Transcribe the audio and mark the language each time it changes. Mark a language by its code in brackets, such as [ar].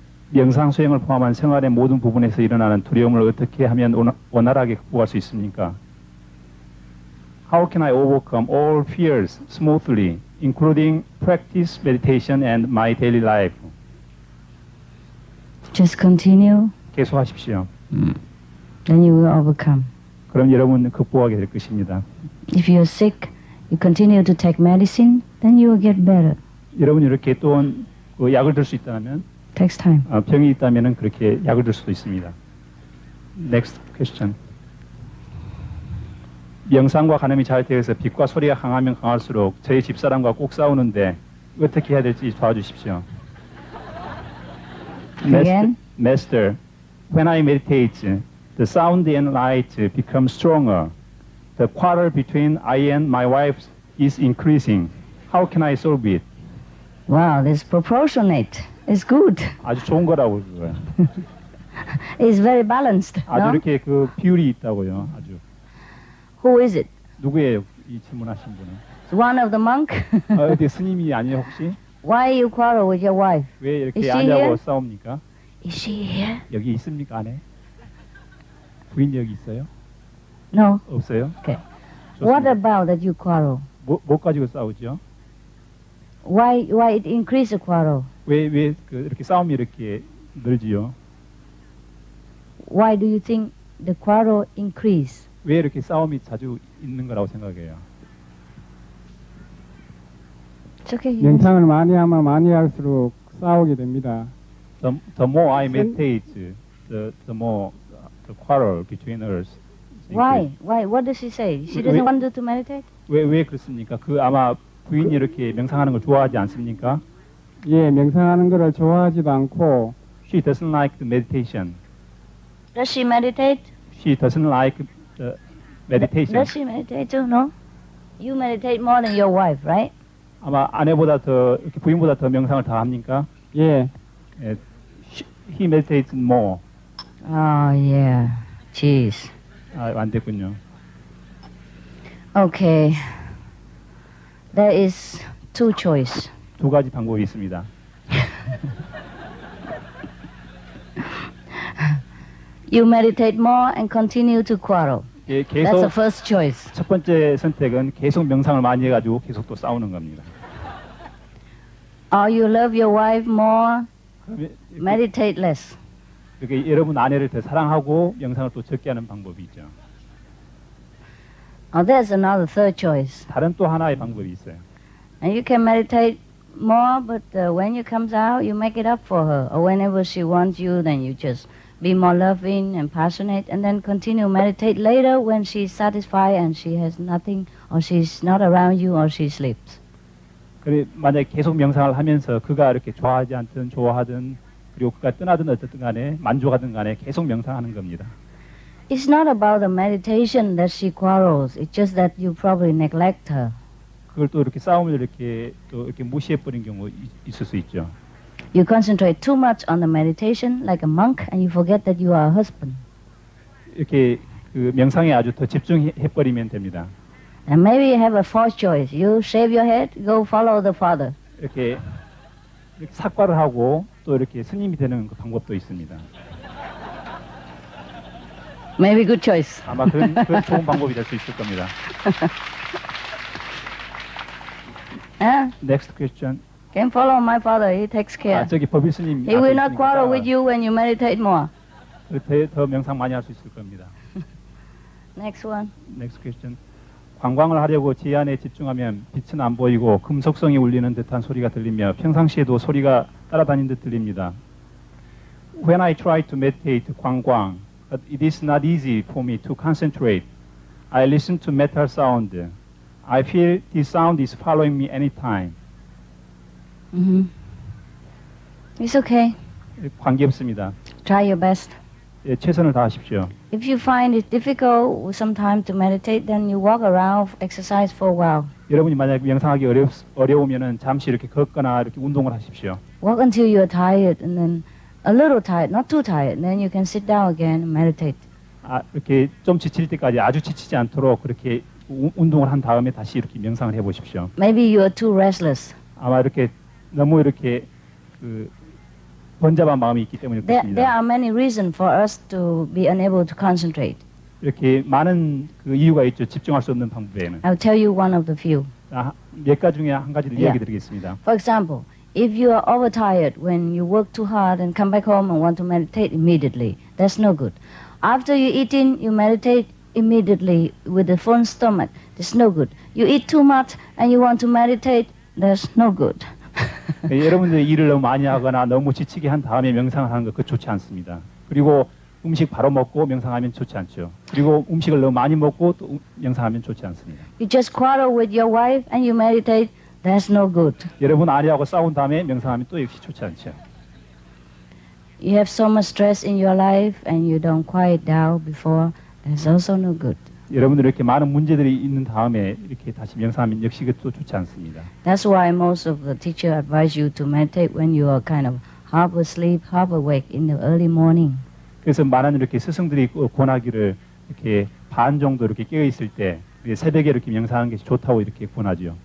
[ko] 명상 수행을 포함한 생활의 모든 부분에서 일어나는 두려움을 어떻게 하면 원활하게 극복할 수 있습니까? [en] How can I overcome all fears smoothly, including practice, meditation, and my daily life? Just continue. [ko] 계속하십시오. [en] Then you will overcome. [ko] 그럼 여러분 극복하게 될 것입니다. [en] If you're sick, you continue to take medicine, then you will get better. [ko] 여러분 이렇게 또 그 약을 들 수 있다면 [en] Takes time. [ko] 병이 있다면은 그렇게 약을 들 수도 있습니다. [en] Next question. [ko] 명상과 간음이 잘 되어서 빛과 소리가 강하면 강할수록 저희 집사람과 꼭 싸우는데 어떻게 해야 될지 도와주십시오. [en] Again? Master, when I meditate, the sound and light become stronger. The quarrel between I and my wife is increasing. How can I solve it? Wow, this proportionate. It's good. [ko] 아주 좋은 거라고 그거요. [en] It's very balanced. [ko] 아주 [en] No? [ko] 이렇게 그 비율이 있다고요. 아주. [en] Who is it? [ko] 누구예요? 이 질문하신 분은? [en] It's one of the monk? [ko] 어디 스님이 아니에요 혹시? [en] Why you quarrel with your wife? [ko] 왜 [en] Is [ko] 이렇게 [en] she [ko] 아냐고 [en] here? [ko] 싸웁니까? [en] Is she here? [ko] 여기 있습니까 안에? 부인 여기 있어요? [en] No. [ko] 없어요? [en] Okay. [ko] 좋습니다. [en] What about that you quarrel? [ko] 뭐 가지고 싸우죠? [en] Why it increase the quarrel? [ko] 왜 그 이렇게 싸움이 이렇게 늘지요? [en] Why do you think the quarrel increase? [ko] 왜 이렇게 싸움이 자주 있는 거라고 생각해요? [en] It's okay. [ko] 명상을 많이 하면 많이 할수록 싸우게 됩니다. [en] The more I meditate, the more the quarrel between us. Why? What does she say? She doesn't want to meditate? [ko] 왜 그렇습니까? 그 아마 부인이 이렇게 명상하는 걸 좋아하지 않습니까? 예, 명상하는 것을 좋아하지도 않고 [en] She doesn't like the meditation. Does she meditate? She doesn't like the meditation. Does she meditate too? No? You meditate more than your wife, right? [ko] 아마 아내보다 더 이렇게 부인보다 더 명상을 다 합니까? 예, [en] He meditates more. Oh, yeah. Jeez. [ko] 안 됐군요. [en] Okay. There is two choice. [ko] 두 가지 방법이 있습니다. [en] You meditate more and continue to quarrel. [ko] 예, [en] That's the [ko] 계속 [en] first choice. [ko] 첫 번째 선택은 계속 명상을 많이 해가지고 계속 또 싸우는 겁니다. [en] Or you love your wife more, [ko] 그러면 [en] meditate less. [ko] 이렇게 여러분 아내를 더 사랑하고 명상을 또 적게 하는 방법이 있죠. [en] Or there's another third choice. [ko] 다른 또 하나의 방법이 있어요. [en] And you can meditate more, but when you comes out, you make it up for her. Or whenever she wants you, then you just be more loving and passionate, and then continue meditate later when she's satisfied and she has nothing, or she's not around you, or she sleeps. [ko] 그래 만약에 계속 명상을 하면서 그가 이렇게 좋아하지 않든 좋아하든 그리고 그가 떠나든 어쨌든 간에 만족하든 간에 계속 명상하는 겁니다. [en] It's not about the meditation that she quarrels. It's just that you probably neglect her. [ko] 그걸 또 이렇게 싸움을 이렇게 또 이렇게 무시해 버린 경우 있을 수 있죠. [en] You concentrate too much on the meditation like a monk and you forget that you are a husband. [ko] 이렇게 그 명상에 아주 더 집중해 버리면 됩니다. [en] And maybe you have a fourth choice. You shave your head, go follow the father. [ko] 이렇게 삭발을 하고 또 이렇게 스님이 되는 그 방법도 있습니다. [en] Maybe good choice. [ko] 아마 그런 좋은 방법이 될 수 있을 겁니다. [en] Next question. Can follow my father. He takes care. [ko] 저기 법일 스님. [en] He will not quarrel with you when you meditate more. [ko] 더 명상 많이 할 수 있을 겁니다. [en] Next one. Next question. [ko] 관광을 하려고 제안에 집중하면 빛은 안 보이고 금속성이 울리는 듯한 소리가 들리며 평상시에도 소리가 따라다니는 듯 들립니다. [en] When I try to meditate 관광, but it is not easy for me to concentrate. I listen to metal sound. I feel this sound is following me anytime. It's okay. [ko] 관계없습니다. [en] Try your best. [ko] 예, 최선을 다하십시오. [en] If you find it difficult sometimes to meditate, then you walk around, exercise for a while. [ko] 여러분이 만약 명상하기 어려우면은 잠시 이렇게 걷거나 이렇게 운동을 하십시오. [en] Walk until you are tired, and then a little tired, not too tired. Then you can sit down again and meditate. [ko] 이렇게 좀 지칠 때까지 아주 지치지 않도록 그렇게 운동을 한 다음에 다시 이렇게 명상을 해보십시오. [en] Maybe you are too restless. [ko] 아마 이렇게 너무 이렇게 번잡한 마음이 있기 때문일 것입니다. [en] There are many reasons for us to be unable to concentrate. [ko] 이렇게 많은 그 이유가 있죠. 집중할 수 없는 방법에는. [en] I'll tell you one of the few. [ko] 몇 가지 중에 한 가지를 이야기드리겠습니다. [en] For example, if you are overtired when you work too hard and come back home and want to meditate immediately, that's no good. After you eating, you meditate immediately with a full stomach. That's no good. You eat too much and you want to meditate, that's no good. [ko] 여러분들 일을 너무 많이 하거나 너무 지치게 한 다음에 명상을 하는 거 그거 좋지 않습니다. 그리고 음식 바로 먹고 명상하면 좋지 않죠. 그리고 음식을 너무 많이 먹고 또 명상하면 좋지 않습니다. [en] You just quarrel with your wife and you meditate, that's no good. [ko] 여러분 아내하고 싸운 다음에 명상하면 또 역시 좋지 않죠. [en] You have so much stress in your life and you don't quiet down before, that's also no good. [ko] 여러분들 이렇게 많은 문제들이 있는 다음에 이렇게 다시 명상하면 역시 그것도 좋지 않습니다. [en] That's why most of the teacher advise you to meditate when you are kind of half asleep, half awake in the early morning. [ko] 그래서 많은 이렇게 스승들이 권하기를 이렇게 반 정도 이렇게 깨어 있을 때 새벽에 이렇게 명상하는 것이 좋다고 이렇게 권하죠.